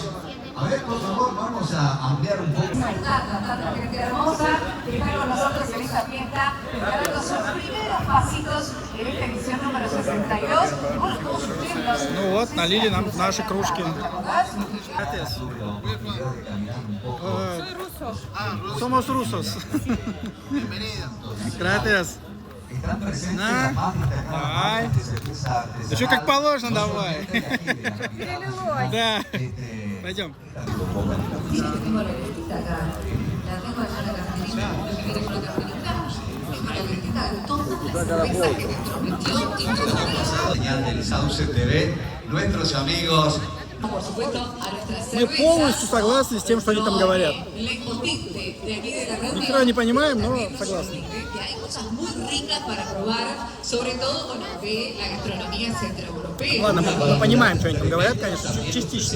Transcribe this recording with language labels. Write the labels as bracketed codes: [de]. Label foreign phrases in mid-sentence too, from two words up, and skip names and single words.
[es] A ver, por favor, vamos a ampliar un poco. Gente hermosa, que está con nosotros en esta fiesta, dando sus primeros pasitos en esta edición número 62. Bueno, todos ustedes. [ru] Ну вот, налили нам наши кружки. [es] Gracias. Somos rusos. Gracias. [ru] На, давай. Да что как положено, давай. Да. Пойдем. [es] Señal del Sauce TV, nuestros amigos. [ru] Мы полностью согласны с тем, что они там говорят. Ни хера не понимаем, но согласны. Ладно, мы понимаем, что они там говорят, конечно, частично.